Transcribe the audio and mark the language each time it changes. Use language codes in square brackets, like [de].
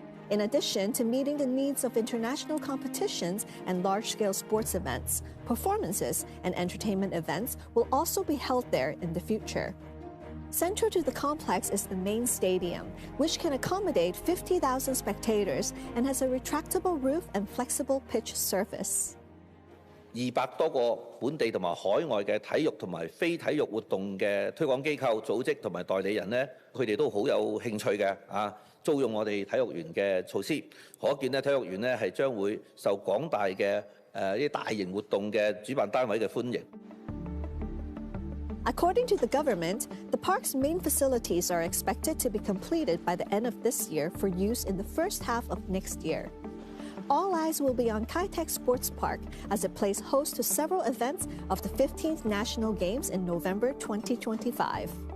[en] In addition to meeting the needs of international competitions and large-scale sports events, performances and entertainment events will also be held there in the future. Central to the complex is the main stadium, which can accommodate 50,000 spectators and has a retractable roof and flexible pitch surface. [yue] 200多個本地同埋海外嘅體育同埋非體育活動嘅推廣機構、組織同埋代理人呢，佢哋都好有興趣嘅租用我哋體育園嘅措施。可見呢，體育園呢係將會受廣大嘅啲大型活動嘅主辦單位嘅歡迎。 [en] According to the government, the park's main facilities are expected to be completed by the end of this year for use in the first half of next year. All eyes will be on Kai Tak Sports Park as it plays host to several events of the 15th National Games in November 2025.